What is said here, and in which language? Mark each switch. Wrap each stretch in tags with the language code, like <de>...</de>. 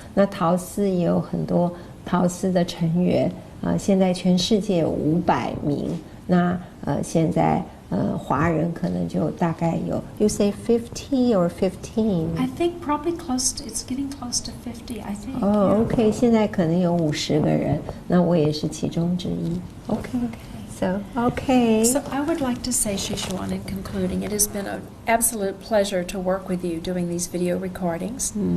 <zh>那陶斯也有很多陶斯的成员现在全世界有500名。那现在华人可能就大概有 ，</zh> <en>You say 50 or 15? I think probably it's getting close to 50. I think.</en> <zh>OK， 现在可能有50个人，那我也是其中之一。</zh> <en>OK，So OK. So I would like to say, Shishuan, in concluding, it has been an absolute pleasure to work with you doing these video recordings.</en>